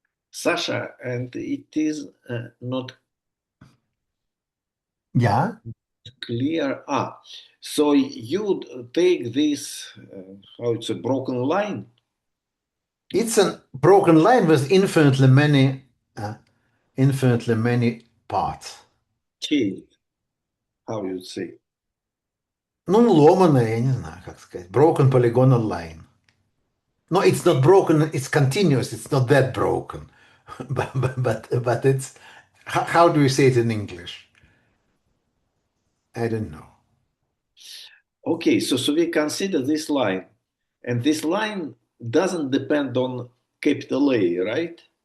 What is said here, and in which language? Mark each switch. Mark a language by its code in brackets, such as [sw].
[en] Sasha, and it is not clear. So you take this, how it's a broken line? It's a broken line with infinitely many parts. Chain, how you say? [ru] Ну, ломаная, я не знаю, как сказать. [en] Broken polygonal line. No, it's not broken, it's continuous, it's not that broken. but it's, how do you say it in English? I don't know. Okay, so we consider this line, and this line doesn't depend on capital A, right?